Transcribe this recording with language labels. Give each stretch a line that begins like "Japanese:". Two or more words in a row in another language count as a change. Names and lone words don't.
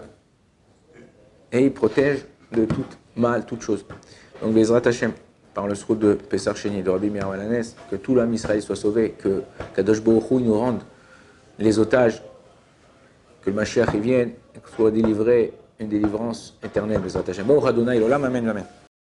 French: Et il protège de tout mal, toute chose. Donc,
Hebrew: בעזרת השם,
French: par le srout de
Hebrew: פסח שני,
French: de Rabbi Meir Balanes, que tout l'âme Israël soit sauvé, que Kadosh Baruch Hu nous rende les otages, que le Mashiach y vienne, et que soit délivré une délivrance éternelle,
Hebrew: בעזרת השם. ברוך ה' לעולם אמן ואמן.